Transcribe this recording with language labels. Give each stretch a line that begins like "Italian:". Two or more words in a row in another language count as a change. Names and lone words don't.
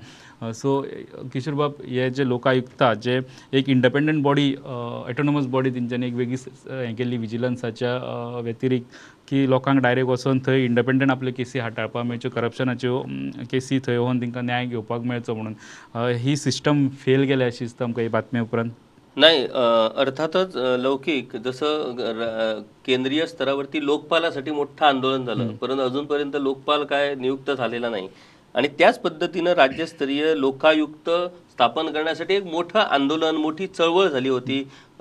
Konkani: सो किशोर बाब हे जे लोकायुक्ता जे एक
English: independent body autonomous body
Konkani: तेंच्यांनी एक वेगळी हें केल्ली विजिलन्साच्या व्यतिरिक्त की लोकांक डायरेक्ट वचून थंय इंडिपेंडंट आपले केसी हाताळपाक मेळच्यो करप्शनाच्यो केसी थंय व्हरून तांकां न्याय घेवपाक मेळचो म्हणून ही सिस्टम फेल गेल्या अशी दिसता आमकां ही बातमी उपरांत.
Marathi: नाही अर्थातच लौकिक जसं केंद्रीय स्तरावरती लोकपालासाठी मोठं आंदोलन झालं परंतु अजूनपर्यंत लोकपाल काय नियुक्त झालेला नाही आणि त्याच पद्धतीनं राज्यस्तरीय लोकायुक्त स्थापन करण्यासाठी एक मोठं आंदोलन मोठी चळवळ झाली होती.